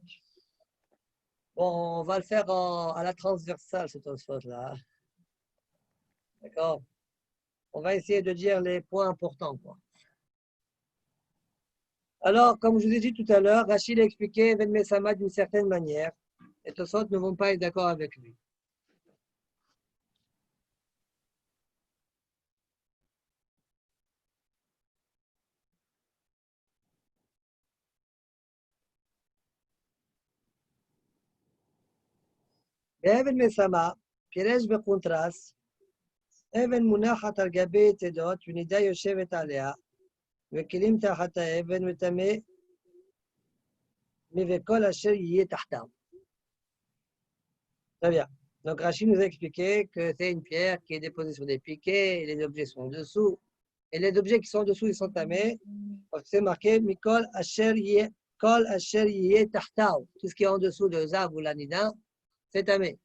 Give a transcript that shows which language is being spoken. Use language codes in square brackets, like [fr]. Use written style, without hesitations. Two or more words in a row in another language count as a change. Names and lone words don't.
[fr] Bon, on va le faire à la transversale, ce Tosfot-là. D'accord? On va essayer de dire les points importants, quoi. Alors, comme je vous ai dit tout à l'heure, Rachid a expliqué Ben Messama d'une certaine manière. Et Tosfot ne vont pas être d'accord avec lui. [he] באבן מסמה, פירש בקונטרס, אבן מונחת על גבי תדות ונידה יושבת עליה, וכלים תחת האבן מטמא וכל אשר יהיה תחתיו. [fr] Très bien. Donc Rachid nous a expliqué que c'est une pierre qui est déposée sur des piquets, et les objets sont dessous. Et les objets qui sont dessous, ils sont tamés, parce que c'est marqué [he] מכל אשר יהיה תחתיו. [fr] Tout ce qui est en dessous de Zav ou l'Anida, c'est tamé.